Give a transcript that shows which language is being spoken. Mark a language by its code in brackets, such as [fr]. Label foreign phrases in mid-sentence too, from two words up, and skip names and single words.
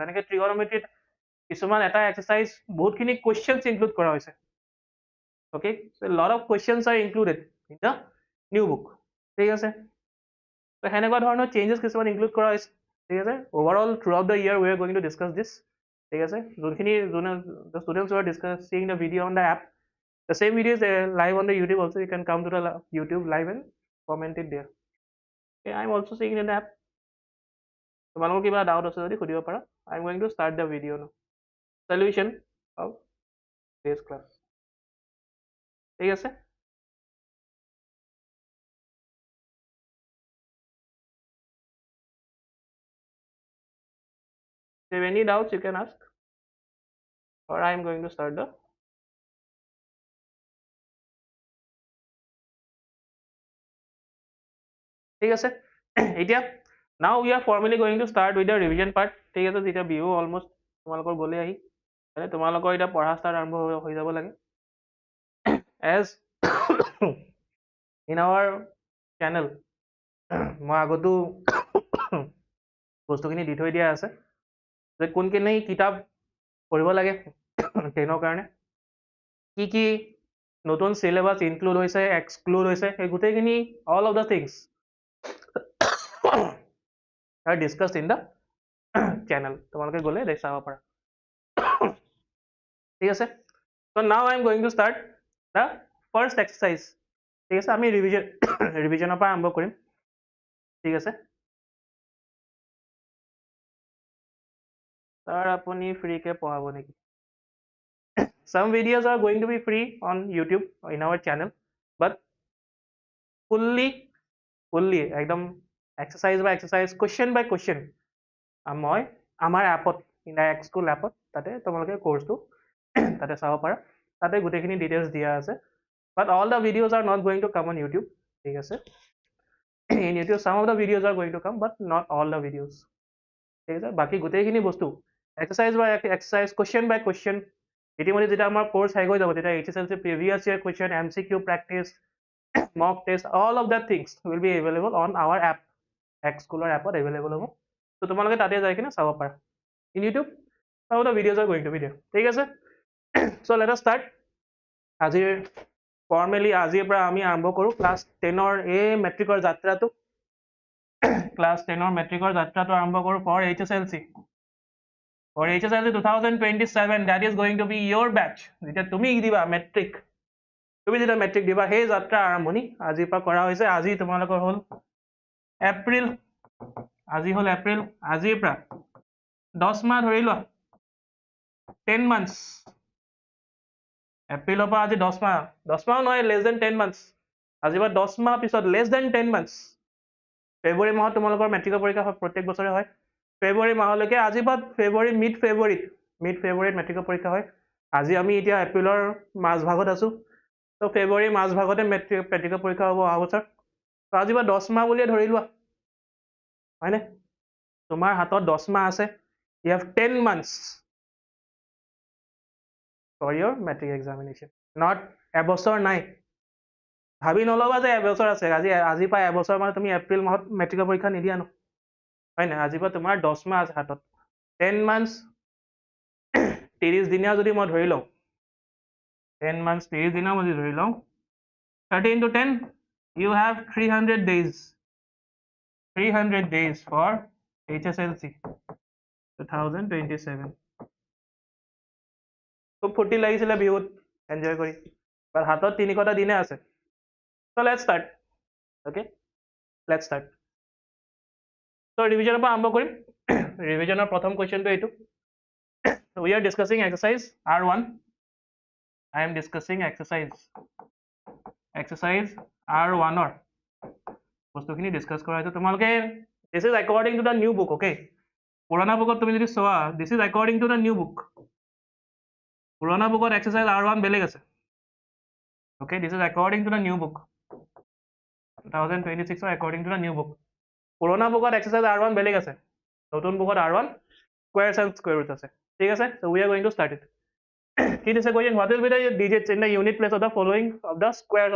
[as] যেনেকৈ ট্ৰিগনমেট্ৰিত কিছুমান এটা এক্সাৰচাইজ বহুতখিনি [en] questions include [as] কৰা হৈছে, অ'কে? [en] lot of questions are included in the new book, [as] ঠিক আছে? তো সেনেকুৱা ধৰণৰ চেঞ্জেছ কিছুমান ইনক্লুড কৰা হৈছে, ঠিক আছে? [en] overall throughout the year we are going to discuss this, [as] ঠিক আছে? [en] the students who are seeing the video on the app, the same video is live on the YouTube also. You can come to the YouTube live and comment it there. Okay, I'm also seeing in the app. [as] তোমালোকৰ কিবা ডাউট আছে যদি সুধিব পাৰা। [en] I'm going to start the video now. Solution of this class, [as] ঠিক আছে? [en] If any doubts, you can ask, or I am going to start the. [as] ঠিক আছে এতিয়া [en] now we are formally going to start with the revision part [as] ঠিক আছে যেতিয়া বিহু almost তোমালোকৰ গলে আহি মানে তোমালোকৰ এতিয়া পঢ়া start আৰম্ভ হৈ যাব লাগে as [en] in our channel [as] মই আগতো বস্তুখিনি দি থৈ দিয়া আছে যে কোনখিনি কিতাপ পঢ়িব লাগে 10ৰ কাৰণে কি কি নতুন [en] syllabus include [as] হৈছে exclude হৈছে সেই গোটেইখিনি [en] all of the things are discussed in the channel [as] তোমালোকে গলে দেখ চাব পাৰা ঠিক আছে [en] so now I am going to start the first exercise [as] ঠিক আছে আমি ৰিভিজনৰ পৰা আৰম্ভ কৰিম ঠিক আছে তাৰ আপুনি ফ্ৰী কে পঢ়াব নেকি [en] some videos are going to be free on YouTube in our channel but fully [as] একদম [en] exercise by exercise question by question [as] মই আমাৰ এপত ইনডাইৰেক্ট স্কুল এপত তাতে তোমালোকে কোৰ্সটো তাতে চাব পাৰা তাতে গোটেইখিনি ডিটেইলছ দিয়া আছে [en] but all the videos are not going to come on YouTube [as] ঠিক আছে [en] in YouTube some of the videos are going to come but not all the videos [as] ঠিক আছে বাকি গোটেইখিনি বস্তু [en] exercise by exercise question by question [as] ইতিমধ্যে যেতিয়া আমাৰ কোৰ্স শেষ হৈ যাব [en] তেতিয়া HSLC previous year question MCQ practice mock test all of that things will be available on our app X Schooler app available [as] হ'ব so তোমালোকে তাতে যাই কিনে চাব পাৰা [en] in YouTube some of the videos are going to be there [as] ঠিক আছে [en] so let us start [as] আজিৰ formally আজিৰ পৰা আমি আৰম্ভ কৰো ক্লাছ 10ৰ এই মেট্ৰিকৰ যাত্ৰাটো ক্লাছ 10ৰ মেট্ৰিকৰ যাত্ৰাটো আৰম্ভ কৰো [en] for HSLC [as] 2027 [en] that is going to be your batch [as] যেতিয়া তুমি দিবা মেট্ৰিক তুমি যেতিয়া মেট্ৰিক দিবা সেই যাত্ৰা আৰম্ভণি আজিৰ পৰা কৰা হৈছে আজি তোমালোকৰ হল এপ্ৰিল আজি হল এপ্ৰিল আজিৰ পৰা 10 মাহ ধৰি লোৱা 10 months এপ্ৰিলৰ পৰা আজি 10 মাহ নহয় [en] less than 10 [as] months আজিৰ পৰা 10 মাহ পিছত [en] less than 10 months [as] ফেব্ৰুৱাৰী মাহত তোমালোকৰ মেট্ৰিকৰ পৰীক্ষা হয় প্ৰত্যেক বছৰে হয় ফেব্ৰুৱাৰী মাহলৈকে আজি বা ফেব্ৰুৱাৰী মিড ফেব্ৰুৱাৰীত মেট্ৰিকৰ পৰীক্ষা হয় আজি আমি এতিয়া এপ্ৰিলৰ মাজ ভাগত আছো তো ফেব্ৰুৱাৰী মাজ ভাগতে মেট্ৰিকৰ পৰীক্ষা হ'ব অহা বছৰ তো আজি বা 10 মাহ বুলিয়ে ধৰি লোৱা হয়নে তোমাৰ হাতত 10 মাহ আছে [en] you have 10 months for your metric examination not [as] এবছৰ নাই ভাবি নলবা যে এবছৰ আছে আজি পাই এবছৰ মানে তুমি এপ্ৰিল মাহত মেট্ৰিকৰ পৰীক্ষা নিদিয়া ন হয় না আজি পৰা তোমাৰ 10 মাহ আছে হাতত 10 months 30 দিনীয়া যদি মই ধৰি লওঁ 10 months 30 দিনীয়া মই ধৰি লওঁ [en] 30 into 10 you have 300 days for HSLC 2027 [as] খুব ফূৰ্তি লাগিছিলে বিহুত এনজয় কৰি বাট হাতত 300টা দিনে আছে [en] so let's start okay let's start so [as] ৰিভিজনৰ পৰা আৰম্ভ কৰিম ৰিভিজনৰ প্ৰথম কোৱেশ্চনটো এইটো [en] we are discussing exercise R1 I am discussing exercise R1 or [as] বস্তুখিনি ডিসকাস কৰা হৈছে তোমালোকে [en] this is according to the new book okay [as] পুৰণা বুকত তুমি যদি চোৱা [en] this is according to the new book [as] পুৰণা বুকত exercise R1 বেলেগ আছে [en] okay this is according to the new book 2026 according to the new book [as] পুৰণা বুকত exercise R1 বেলেগ আছে নতুন বুকত R1 [en] squares and square roots [as] আছে ঠিক আছে [en] so we are going to start it it is a question what will be the digits in the unit place of the following of the squares of